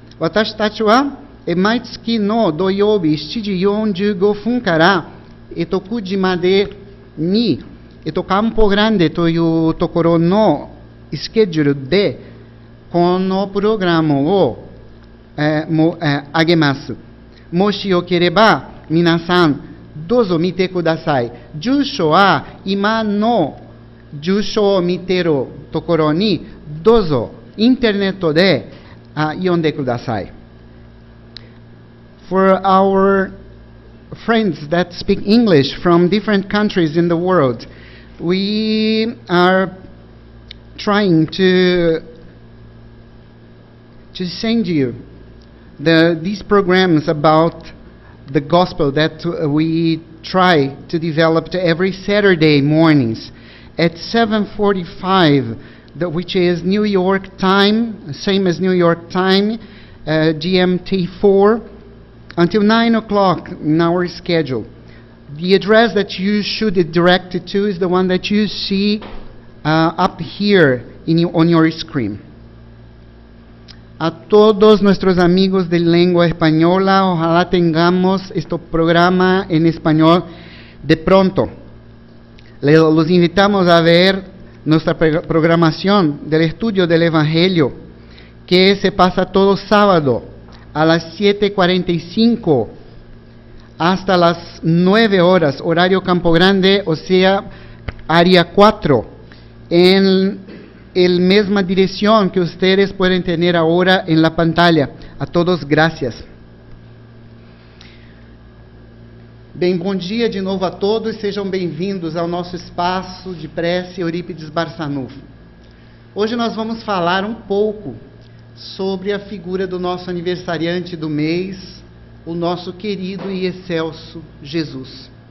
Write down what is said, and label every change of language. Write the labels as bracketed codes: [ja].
[ja] Watashi tachi wa maitsuki no doyoubi 7時45分から9時までにCampo Grande というところのスケジュールでこのプログラムを上げます。もしよければ皆さんどうぞ見てください。住所は今の住所を見ているところにどうぞインターネットで読んでください。 [en] For our friends that speak English from different countries in the world, we are trying to send you these programs about the gospel that we try to develop every Saturday mornings at 7:45, which is New York time, same as New York time, GMT4, until 9 o'clock in our schedule. The address that you should direct it to is the one that you see up here on your screen. [es] A todos nuestros amigos de lengua española, ojalá tengamos este programa en español de pronto. Los invitamos a ver nuestra programación del estudio del Evangelio, que se pasa todo sábado a las 7:45 hasta las 9 horas, horario Campo Grande, o sea, área 4, en la misma dirección que ustedes pueden tener ahora en la pantalla. A todos, gracias. [pt] Bem, bom dia de novo a todos, sejam bem-vindos ao nosso espaço de prece Eurípides Barçanufo. Hoje nós vamos falar um pouco sobre a figura do nosso aniversariante do mês, o nosso querido e excelso Jesus.